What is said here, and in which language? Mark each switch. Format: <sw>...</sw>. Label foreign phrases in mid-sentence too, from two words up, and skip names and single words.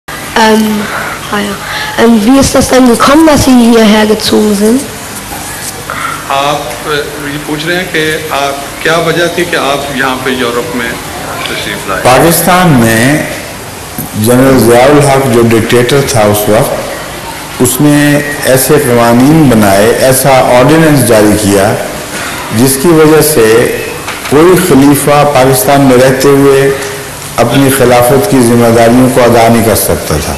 <de>Wie ist das denn gekommen, dass Sie hierher gezogen sind?</de> <ur>آپ یہ پوچھ رہے ہیں کہ آپ کیا وجہ تھی کہ آپ یہاں پہ یورپ میں تشریف لائے? پاکستان میں جنرل ضیاءالحق جو ڈکٹیٹر تھا اس وقت، اس نے ایسے قانون بنائے، ایسا آرڈیننس جاری کیا جس کی وجہ سے کوئی خلیفہ پاکستان میں رہتے ہوئے اپنی خلافت کی ذمہ داریوں کو ادا نہیں کر سکتا تھا.</ur>